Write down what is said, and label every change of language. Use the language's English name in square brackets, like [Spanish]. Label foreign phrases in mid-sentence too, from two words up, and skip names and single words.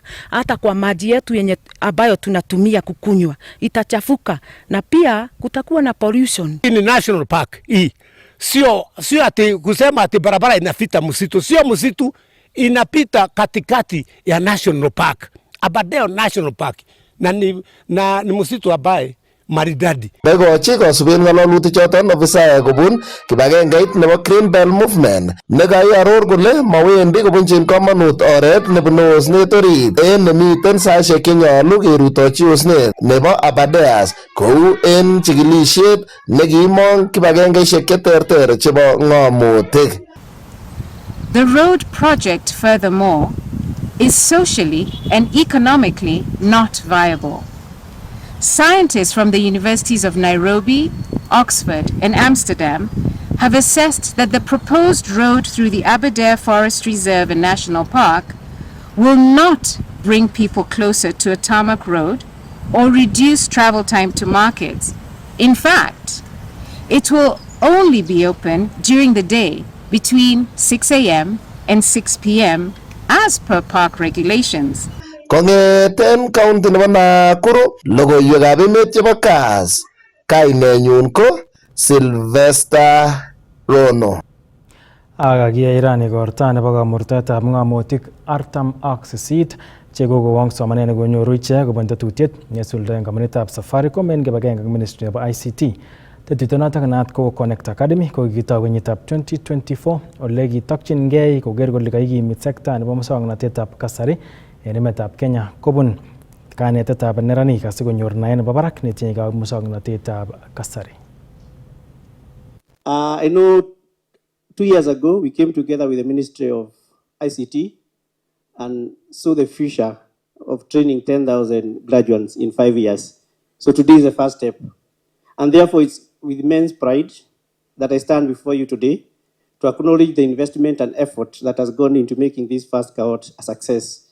[Swahili] Hata kwa maji yetu yenye ambayo tunatumia kukunywa itachafuka, na pia kutakuwa na pollution. Hii ni [English] national park [Swahili] hii. Sio ati kusema ati barabara inafita msitu, sio msitu, inapita katikati ya National Park, Aberdare National Park, na ni msitu ambaye maridadi. [Kalenjin] Begochi kosuben ng'alalutik choton ofisayek kobun kibagengeit nebo Green Belt Movement nekaiaror kole mawendi kobunchin komonut oret nebunu osnet orit en nemiten saisiek chenyolu kerutochi osnet nebo Aberdare kou en chikilisiet nekiimong kibagengeisiek cheterter chebo ng'omutik. [English] The road project, furthermore, is socially and economically not viable. Scientists from the universities of Nairobi, Oxford, and Amsterdam have assessed that the proposed road through the Aberdare Forest Reserve and National Park will not bring people closer to a tarmac road or reduce travel time to markets. In fact, it will only be open during the day between 6 a.m. and 6 p.m. as per park regulations. [Kalenjin] Kong'eten county nebo Nakuru, logoiwekab emet chebo Kass, kainenyun ko Sylvester Rono. Akakiyai rani igorta nebo kamurtaetab ng'omutik 48 chekokowong somanet nekonyoru ichek kobun tetutiet nesuldaen kompunitab Safaricom en kibagenge ak Ministry nebo ICT. Tetutyonotok naat ko Connect Academy ko kikitou kenyitab 2024 ole kitokyingei koker kole kaikimit sekta nebo muswoknotetab kasari en emetab Kenya kobun kanetetab neranik asikonyor naet nebo barak netinyegei ak muswoknotetab kasari. [English] I know 2 years ago we came together with the Ministry of ICT and saw the future of training 10,000 graduates in 5 years. So today is the first step. And therefore it's with immense pride that I stand before you today to acknowledge the investment and effort that has gone into making this first cohort a success.